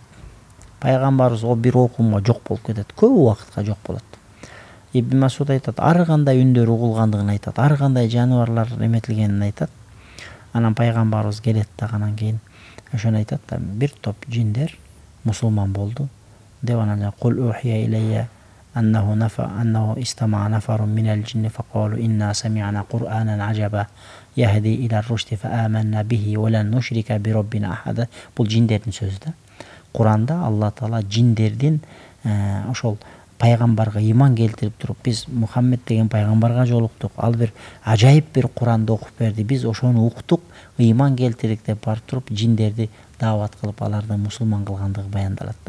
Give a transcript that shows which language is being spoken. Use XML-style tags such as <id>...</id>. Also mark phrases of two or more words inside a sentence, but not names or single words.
<ky>Пайгамбарыбыз о бир окумга жок болуп кетет, көп убакытка жок болот. Ибн Масуд айтат, ар кандай үндөр угулгандыгын айтат, ар кандай жаныбарлар эметилгенин айтат. Анан пайгамбарыбыз келет дагы анан кийин ошону айтат да, бир топ жиндер мусулман болду деп анан</ky> <ar>قل أوحي إلي أنه استمع نفر من الجن فقالوا إنا سمعنا قرآنا عجبا يهدي إلى الرشد فآمنا به ولن نشرك بربنا أحدا.</ar> <ky>Бул жиндердин сөзү да. Куранда Алла Таала жиндердин ошол пайгамбарга ыйман келтирип туруп, биз Мухаммед деген пайгамбарга жолуктук, ал бир ажайып бир Куранды окуп берди, биз ошону уктук, ыйман келтирик деп барып туруп жиндерди даават кылып аларды мусулман кылгандыгы баяндалат да.</ky>